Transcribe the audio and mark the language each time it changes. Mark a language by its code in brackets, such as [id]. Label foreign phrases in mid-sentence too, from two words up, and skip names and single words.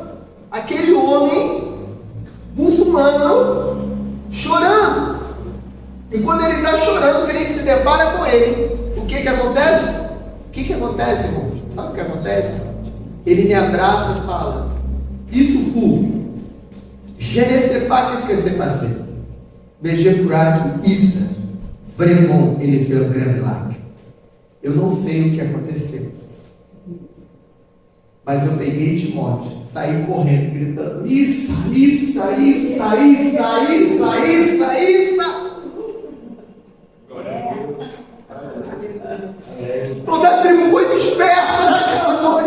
[pt] Aquele homem muçulmano chorando. E quando ele está chorando, a gente se depara com ele. O que acontece? O que acontece, irmão? Sabe o que acontece? Ele me abraça e fala: isso foi. [fr] Je ne sais pas qu'est-ce que s'est passé, mais je crois que isso, vraiment, [pt] ele fez um grande milagre. Eu não sei o que aconteceu, mas eu peguei Timóteo, saí correndo, gritando: isso. Toda a tribo foi desperta naquela noite.